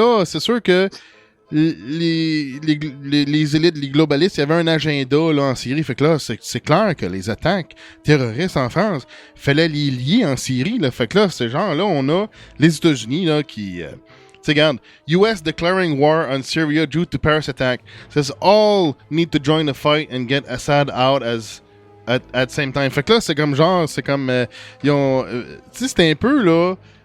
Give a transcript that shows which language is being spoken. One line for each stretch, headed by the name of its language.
French: Là, c'est sûr que les élites, les globalistes, il y avait un agenda là en Syrie. Fait que là, c'est clair que les attaques terroristes en France, fallait les lier en Syrie. Là. Fait que là, c'est genre là, on a les États-Unis là qui... tu sais, regarde,
English: US declaring war on Syria due to Paris attack. Says all need to join the fight and get Assad out at the same time.
French: Fait que là, c'est comme genre, c'est comme... ils ont... tu sais, c'était un peu là...